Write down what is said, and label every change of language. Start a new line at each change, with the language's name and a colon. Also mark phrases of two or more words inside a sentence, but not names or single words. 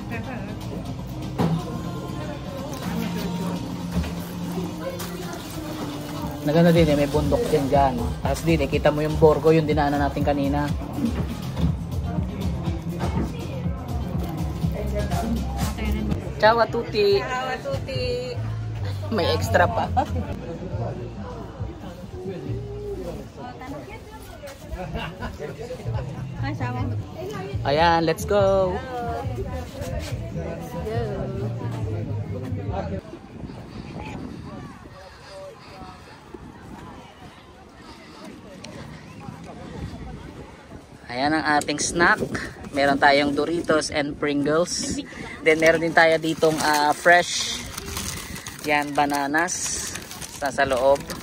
Filipino: Naganda din eh, may bundok din dyan. Tapos din eh, kita mo yung Borgo, yung dinaanan natin kanina.
Italian: Ciao a tutti! Ciao a tutti!
Filipino: May extra pa. Ayan,
English: let's go!
Filipino: Ayan ang ating snack. Meron tayong Doritos and Pringles. Then meron din tayo ditong fresh yan, bananas sa loob.